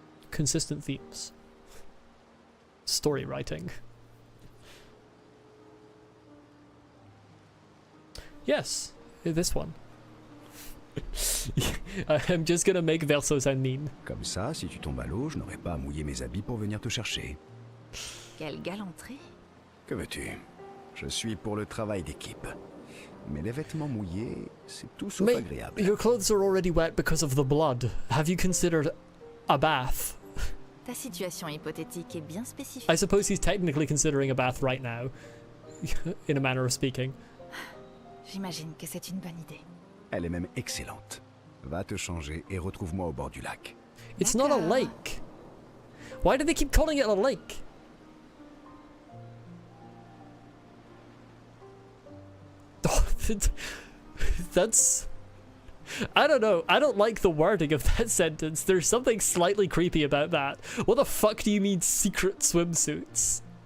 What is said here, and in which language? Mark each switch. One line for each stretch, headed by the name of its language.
English: Consistent themes. Story writing. Yes, this one. I'm just gonna make Verso sound mean.
French: Comme ça, si tu tombes à l'eau, je n'aurai pas à mouiller mes habits pour venir te chercher. Quelle galanterie. Que veux-tu? Je suis pour le travail d'équipe. Mais les vêtements mouillés, c'est tout sauf
English: Mate,
French: agréable.
English: your clothes are already wet because of the blood. Have you considered a bath?
French: Ta situation hypothétique est bien spécifique.
English: I suppose he's technically considering a bath right now. In a manner of speaking.
French: J'imagine que c'est une bonne idée. Elle est même excellente. Va te changer et retrouve-moi au bord du lac.
English: It's not a lake. Why do they keep calling it a lake? That's... I don't know. I don't like the wording of that sentence. There's something slightly creepy about that. What the fuck do you mean secret swimsuits?